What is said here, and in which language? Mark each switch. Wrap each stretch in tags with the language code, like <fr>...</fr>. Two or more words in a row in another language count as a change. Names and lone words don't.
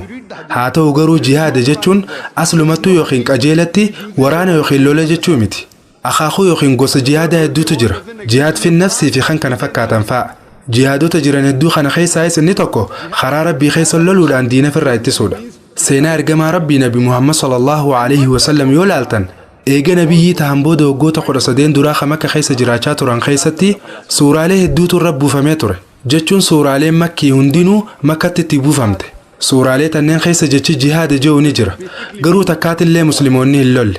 <om>haa ta'u garuu jihaada jechuun aslumattuu yookiin qajeelatti waraana yookiin lola jechuu miti. akaakuu yookiin gosa jihaadaa hedduutu jira. jihaad fi nafsii fi kan kana fakkaatan fa'a. jihaadota jiran hedduu kana keessaayis inni tokko karaa rabbii keessa loluudhaan diina ofirraa ittisuudha. seenaa ergamaa rabbii nabi muhammad</om> <ar>صلى الله عليه وسلم</ar> <om>yoo laaltan eega nabiyyii tahan booda waggoota 13 duraa kan makka keessa jiraachaa turan keessatti suuraalee hedduutu irra buufamee ture. jechuun suuraaleen makkii hundinuu makkatti itti buufamte. suuraalee tanneen keessa jechi jihaada je'u ni jira garuu takkaatillee musliimoonni hin lolle.</om>